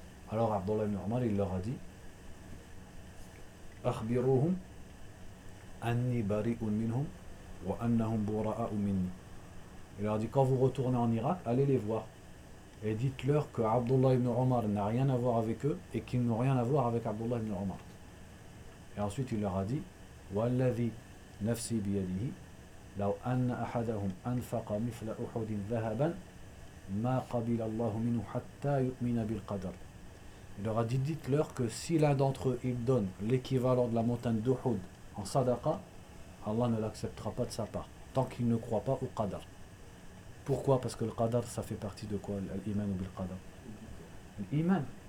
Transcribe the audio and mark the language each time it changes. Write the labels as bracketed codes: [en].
[fr] Alors Abdullah ibn Omar, il leur a dit, [ar] Akhbiruhum anni bari'un minhum wa annahum bura'a'u minni. [fr] Il leur a dit, quand vous retournez en Irak, allez les voir. Et dites-leur que Abdullah ibn Omar n'a rien à voir avec eux et qu'ils n'ont rien à voir avec Abdullah ibn Omar. Et ensuite il leur a dit, [ar] Wallazi nafsi biyadihi. لو أن أحدهم أنفق مثل أحد ذهبا ما قبل الله منه حتى يؤمن بالقدر. [fr] Il leur a dit, dites-leur que si l'un d'entre eux il donne l'équivalent de la montagne d'Uhud en sadaqa, Allah ne l'acceptera pas de sa part, tant qu'il ne croit pas au qadar. Pourquoi? Parce que le qadar, ça fait partie de quoi? L'iman ou le qadar? L'iman.